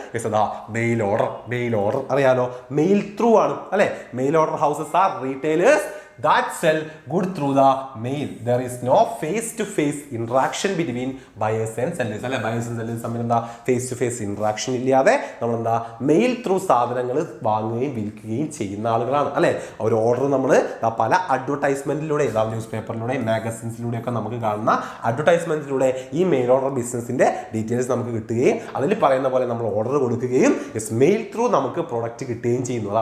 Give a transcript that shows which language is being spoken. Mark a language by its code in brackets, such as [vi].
[ml] Yes അതാ mail order അറിയാലോ, mail through ആണ് അല്ലെ. [en] Mail order houses are retailers that sell good through the mail. There is no face-to-face interaction between buyers and sellers അല്ലെ. [ml] Buyers and sellers തമ്മിൽ എന്താ face to face interaction ഇല്ലാതെ നമ്മളെന്താ mail through സാധനങ്ങൾ വാങ്ങുകയും വിൽക്കുകയും ചെയ്യുന്ന ആളുകളാണ് അല്ലെ. ഒരു ഓർഡർ നമ്മൾ പല അഡ്വർടൈസ്മെന്റിലൂടെ ന്യൂസ് പേപ്പറിലൂടെ മാഗസിൻസിലൂടെ ഒക്കെ നമുക്ക് കാണുന്ന അഡ്വർടൈസ്മെന്റിലൂടെ ഈ മെയിൽ ഓർഡർ ബിസിനസിന്റെ ഡീറ്റെയിൽസ് നമുക്ക് കിട്ടുകയും അതിൽ പറയുന്ന പോലെ നമ്മൾ ഓർഡർ കൊടുക്കുകയും മെയിൽ ത്രൂ നമുക്ക് പ്രൊഡക്റ്റ് കിട്ടുകയും ചെയ്യുന്നു.